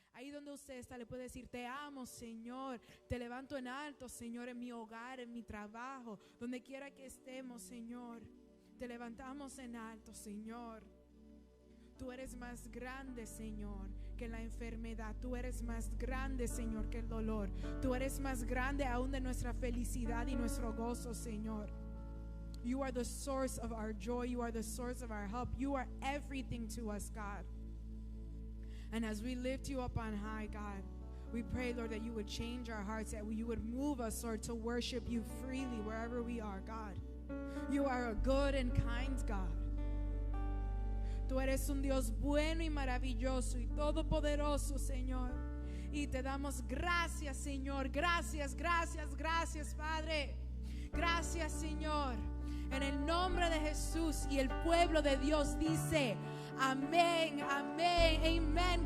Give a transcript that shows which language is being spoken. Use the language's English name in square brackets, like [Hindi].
[Spanish] Ahí donde usted está le puede decir, te amo, Señor, te levanto en alto, Señor, en mi hogar, en mi trabajo, donde quiera que estemos, Señor, te levantamos en alto, Señor. Tú eres más grande, Señor, que la enfermedad. Tú eres más grande, Señor, que el dolor. Tú eres más grande aún de nuestra felicidad y nuestro gozo, Señor. [English] You are the source of our joy. You are the source of our help. You are everything to us, God. And as we lift you up on high, God, we pray, Lord, that you would change our hearts, that you would move us, Lord, to worship you freely wherever we are, God. You are a good and kind God. [Spanish] Tú eres un Dios bueno y maravilloso y todopoderoso, Señor. Y te damos gracias, Señor. Gracias, gracias, gracias, Padre. Gracias, Señor. En el nombre de Jesús, y el pueblo de Dios dice amén, amén, amen.